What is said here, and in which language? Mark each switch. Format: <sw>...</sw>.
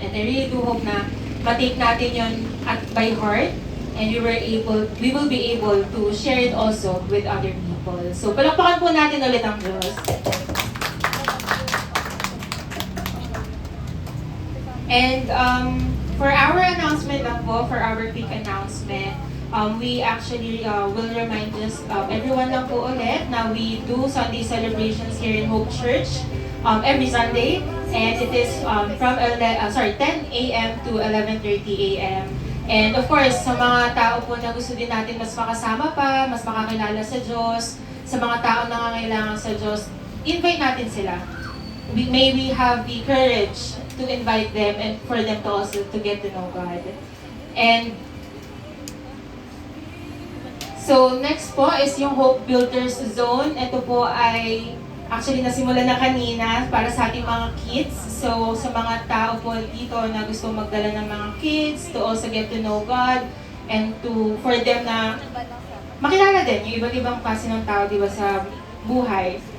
<en>And I really do hope</en> <tl>na matake natin yon at</tl> <en>by heart, and we will be able to share it also with other people.</en> <tl>So palakpakan po natin ulit ang Diyos.</tl> <en>And for our announcement lang po, for our quick announcement, we actually will remind just everyone lang po ulit na we do Sunday celebrations here in Hope Church every Sunday, and it is from 10 a.m. to 11:30 a.m.</en> <tl>And of course, sa mga tao po na gusto din natin mas makasama pa, mas makakilala sa Diyos, sa mga tao na nangangailangan sa Diyos, invite natin sila.</tl> <en>May we have the courage to invite them and for them to also to get to know God. And so next po is yung Hope Builders Zone.</en> <tl>Ito po ay actually nasimulan na kanina para sa ating mga kids. So sa mga tao po dito na gusto magdala ng mga kids</tl> <en>to also get to know God and for them</en> <tl>na makilala din yung iba't ibang klase ng tao, di ba, sa buhay.</tl>